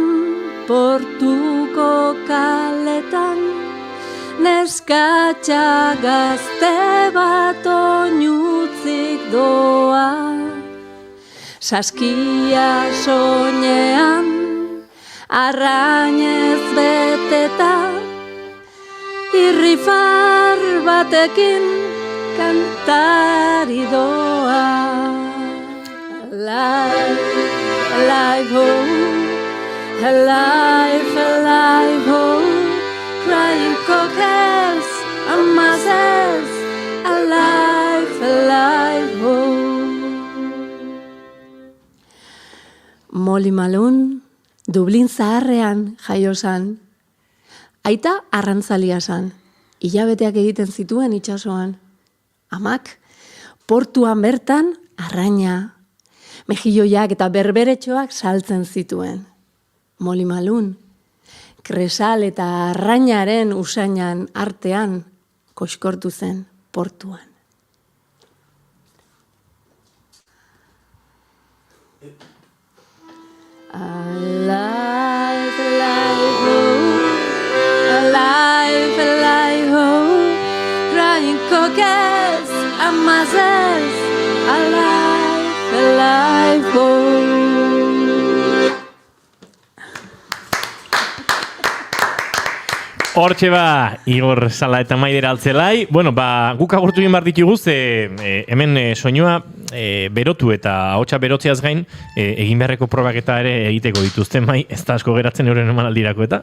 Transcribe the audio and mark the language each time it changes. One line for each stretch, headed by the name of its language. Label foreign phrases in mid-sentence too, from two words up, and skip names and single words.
Basque: portuko kaletan, neskatxa gazte bat oinutzik doa. Saskia soinean, arrainez beteta, irrifar batekin kantari doa.
English: Alive, alive, oh, alive, alive, oh, crying cockers and masses, alive, alive, oh.
Basque: Molly Malone, Dublin zaharrean jaio zan. Aita arrantzalia zan, hilabeteak egiten zituen itsasoan. Amak, portuan bertan arraina, mejilloiak eta berberetxoak saltzen zituen. Molly Malone, kresal eta arrainaren usainan artean koxkortu zen portuan.
English: Alive, alive, oh, alive, alive, oh, crying cockers and masses, alive, alive, oh.
Basque: Hortxe Igor Sala eta Maider Altzelai. Guk agurtu egin behar ditugu, hemen soinua berotu eta ahotsa berotzeaz gain, egin beharreko probak eta ere egiteko dituzte, Mai, ez da asko geratzen euren emanaldirako eta?